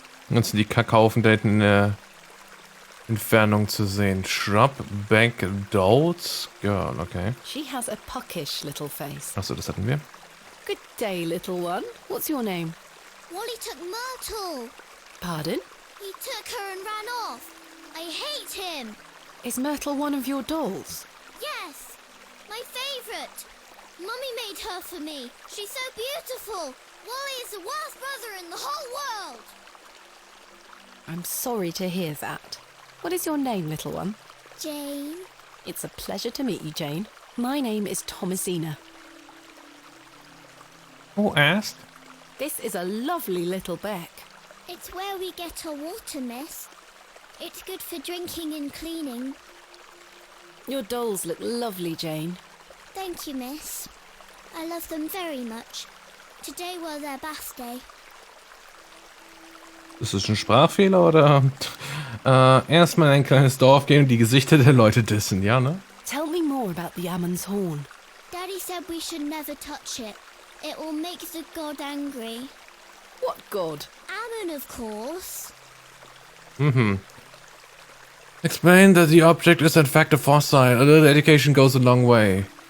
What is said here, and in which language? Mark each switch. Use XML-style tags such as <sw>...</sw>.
<de>Jetzt sind die Kackhaufen da hinten in der Entfernung zu sehen.</de> <en>Shrub, Back, Dolls, Girl, okay. She has a puckish little face.</en> <de>Achso, das hatten wir.</de> <en>Good day, little one. What's your name? Wally took Myrtle. Pardon? He took her and ran off. I hate him. Is Myrtle one of your dolls? Yes, my favourite. Mummy made her for me. She's so beautiful. Wally is the worst brother in the whole world. I'm sorry to hear that. What is your name, little one? Jane. It's a pleasure to meet you, Jane. My name is Thomasina. Who asked? This is a lovely little beck. It's where we get our water, miss. It's good for drinking and cleaning. Your dolls look lovely, Jane. Thank you, miss. I love them very much. Today was their bath day.</en> <de>Ist das ein Sprachfehler oder erstmal in ein kleines Dorf gehen und die Gesichter der Leute dissen, ja, ne?</de> <en>Tell me more about the Ammon's horn. Daddy said we should never touch it. It will make the god angry. What god? Ammon, of course. Explain that the object is in fact a fossil. A little education goes a long way.</en>